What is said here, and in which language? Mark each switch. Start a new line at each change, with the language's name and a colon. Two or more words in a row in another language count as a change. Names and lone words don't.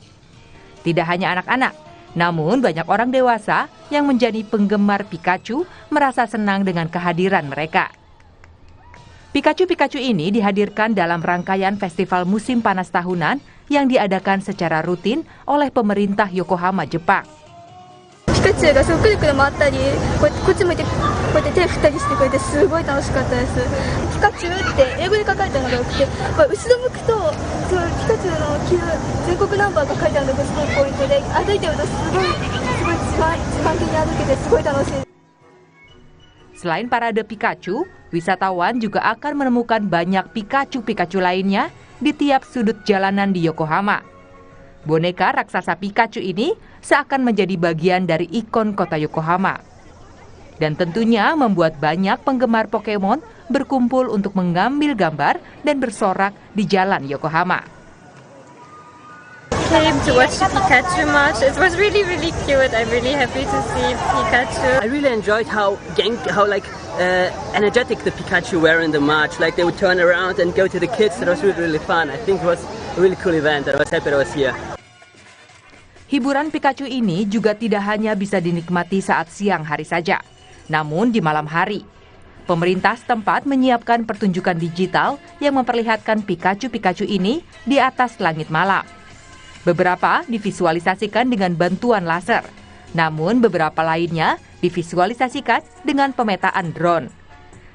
Indonesian: Tidak hanya anak-anak, namun banyak orang dewasa yang menjadi penggemar Pikachu merasa senang dengan kehadiran mereka. Pikachu-Pikachu ini dihadirkan dalam rangkaian festival musim panas tahunan yang diadakan secara rutin oleh pemerintah Yokohama, Jepang.
Japanese: ピカチュウがそうくるくる回ったり、こっち向いてこうやって手振ったりしてくれてすごい楽しかったです。ピカチュウって英語で書かれたのがよくて、これ後ろ向くとそうピカチュウの着る全国ナンバーが書いてあるのがすごいポイントで、歩いてるとすごい一番気に歩けてすごい楽しい。
Indonesian: Selain parade Pikachu, wisatawan juga akan menemukan banyak Pikachu-Pikachu lainnya di tiap sudut jalanan di Yokohama. Boneka raksasa Pikachu ini seakan menjadi bagian dari ikon kota Yokohama. Dan tentunya membuat banyak penggemar Pokemon berkumpul untuk mengambil gambar dan bersorak di jalan Yokohama.
English: Came to watch the Pikachu match. It was really cute. I'm really happy to see Pikachu. I really enjoyed how energetic the Pikachu were in the match. Like they would turn around and go to the kids. That was really fun. I think it was a really cool event. I was happy I was here.
Indonesian: Hiburan Pikachu ini juga tidak hanya bisa dinikmati saat siang hari saja, namun di malam hari. Pemerintah setempat menyiapkan pertunjukan digital yang memperlihatkan Pikachu-Pikachu ini di atas langit malam. Beberapa divisualisasikan dengan bantuan laser, namun beberapa lainnya divisualisasikan dengan pemetaan drone.